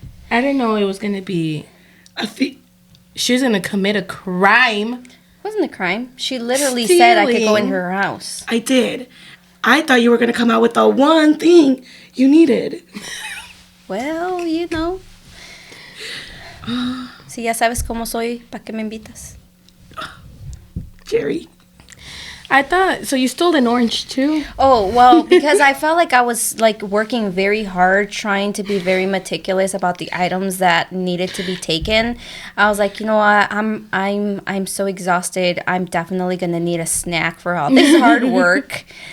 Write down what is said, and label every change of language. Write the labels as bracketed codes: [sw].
[en] I didn't know it was going to be... She was going to commit a crime. It wasn't a crime. She literally said I could go in Stealing. her house. I did. I thought you were going to come out with the one thing you needed. Well, you know. [es] Si ya sabes cómo soy, ¿para qué me invitas? [en] Jerry. I thought so. You stole an orange too. Oh, well, because I felt like I was like working very hard trying to be very meticulous about the items that needed to be taken. I was like, you know what? I'm so exhausted. I'm definitely going to need a snack for all this hard work.